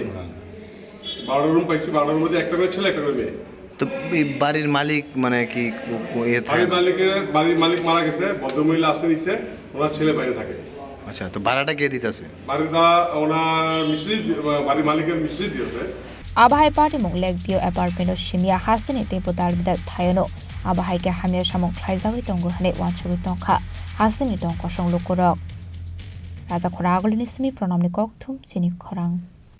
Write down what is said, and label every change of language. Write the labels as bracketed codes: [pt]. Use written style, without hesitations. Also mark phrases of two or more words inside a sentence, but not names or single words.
[bn] 12টা রুম পাইছি, 12টার মধ্যে একটা করে ছেলে, একটা করে মেয়ে। তো এই বাড়ির মালিক মানে কি? বাড়ির মালিক মারা গেছে, ভদ্রমহিলা আসে নিচে, ওনার ছেলে বাইরে থাকে। আচ্ছা, তো ভাড়াটা কে দিতেছে? বাড়িটা ওনার মিস্ত্রি, বাড়ির মালিকের মিস্ত্রি দিয়েছে। [trp] Abahai party mong leg bio apartment shimia hasini tempo dalbidat Thaio no abahai ke hamya samong Khlaiwi tongo hane wanchug tongkha hasini tong kosong Khorang Rajakhor agolini simi pronamni kok thum Chini Khorang